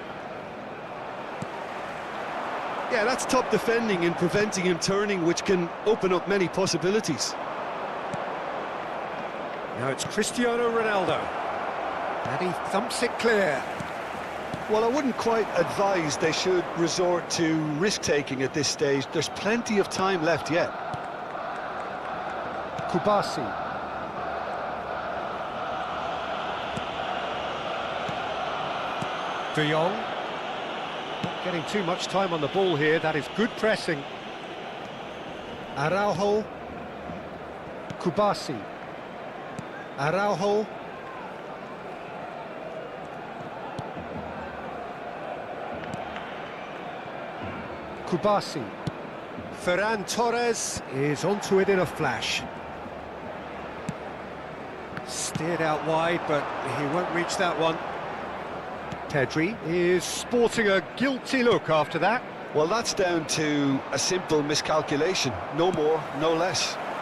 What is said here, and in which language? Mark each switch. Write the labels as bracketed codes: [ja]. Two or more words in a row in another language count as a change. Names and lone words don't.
[en] Yeah, that's top defending and preventing him turning, which can open up many possibilities. Now it's Cristiano Ronaldo. And he thumps it clear. Well, I wouldn't quite advise they should resort to risk-taking at this stage. There's plenty of time left yet. Kubasi. De Jong. Not getting too much time on the ball here. That is good pressing. Araujo. Kubasi. Araujo. Kubasi. Ferran Torres is onto it in a flash. Steered out wide, but he won't reach that one. Pedri is sporting a guilty look after that. Well, that's down to a simple miscalculation. No more, no less.